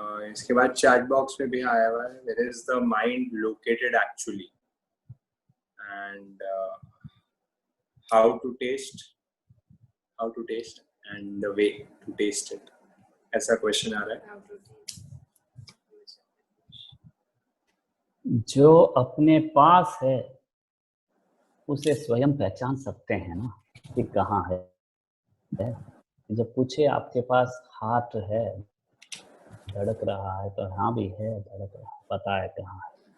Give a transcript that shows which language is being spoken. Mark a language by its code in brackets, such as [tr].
[hi] इसके बाद chat box में भी आया हुआ है, [en] where is the mind located actually? And how to taste and the way to taste it, [hi] ऐसा क्वेश्चन आ रहा है। जो अपने पास है उसे स्वयं पहचान सकते हैं ना कि कहाँ है। जब पूछे आपके पास हार्ट है, धड़क रहा है, तो हाँ भी है, धड़क रहा है, पता है कहाँ है।